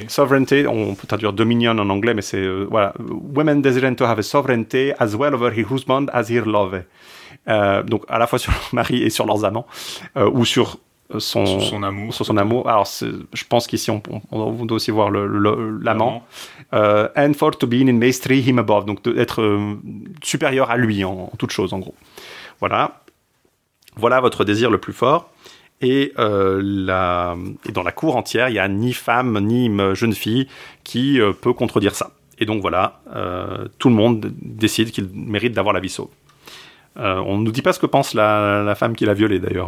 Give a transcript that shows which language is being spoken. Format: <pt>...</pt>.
<en>Sovereignty,</en> <fr>on peut traduire dominion en anglais, mais c'est, voilà.</fr> <en>Women desiring to have a sovereignty as well over her husband as her love.</en> <fr>Donc, à la fois sur leur mari et sur leurs amants, ou sur... Sur son amour. Alors, je pense qu'ici, on doit aussi voir l'amant.</fr> <en>And for to be in maestri him above.</en> <fr>Donc, d'être supérieur à lui en toute chose, en gros. Voilà. Voilà votre désir le plus fort. Et dans la cour entière, il n'y a ni femme, ni jeune fille qui peut contredire ça. Et donc, voilà. Tout le monde décide qu'il mérite d'avoir la vie sauve. On ne nous dit pas ce que pense la femme qui l'a violée, d'ailleurs.</fr>